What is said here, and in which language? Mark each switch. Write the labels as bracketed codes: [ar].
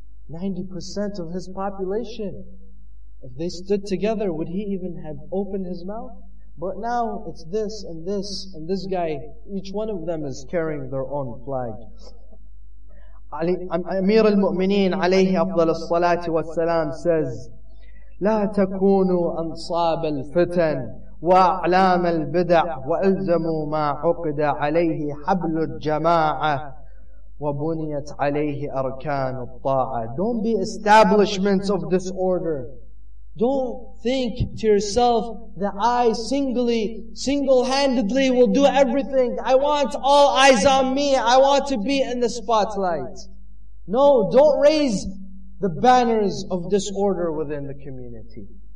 [en] 90% of his population, if they stood together, would he even have opened his mouth? But now it's this and this and this guy. Each one of them is carrying their own flag. Amir al-Mu'mineen alayhi afdal as-salati was-salam says, [ar] لا تكونوا أنصاب الفتن وأعلام البدع وألزموا ما عقد عليه حبل الجماعة وَبُنِيَتْ عَلَيْهِ أَرْكَانُ الطَّاعَةِ. [en] Don't be establishments of disorder. Don't think to yourself that I single-handedly will do everything. I want all eyes on me. I want to be in the spotlight. No, don't raise the banners of disorder within the community.